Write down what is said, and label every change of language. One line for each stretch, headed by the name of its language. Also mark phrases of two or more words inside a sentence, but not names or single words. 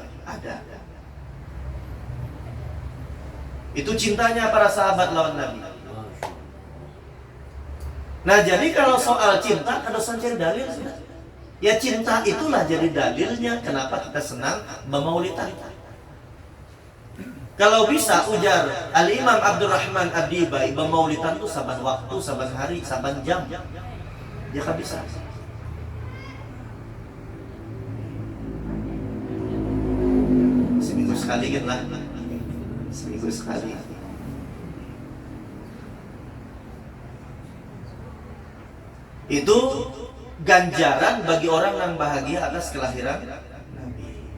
Banjar: Ada. Itu cintanya para sahabat lawan Nabi. Nah, jadi kalau soal cinta, kada usah cari dalil sudah. Ya cinta itulah jadi dalilnya kenapa kita senang memaulidan. Kalau bisa ujar Al-Imam Abdurrahman Ad-Dibai, memaulidan itu saban waktu, saban hari, saban jam. Dia kan bisa. Seminggu sekali kan lah. Seminggu sekali. Itu ganjaran bagi orang yang bahagia atas kelahiran Nabi.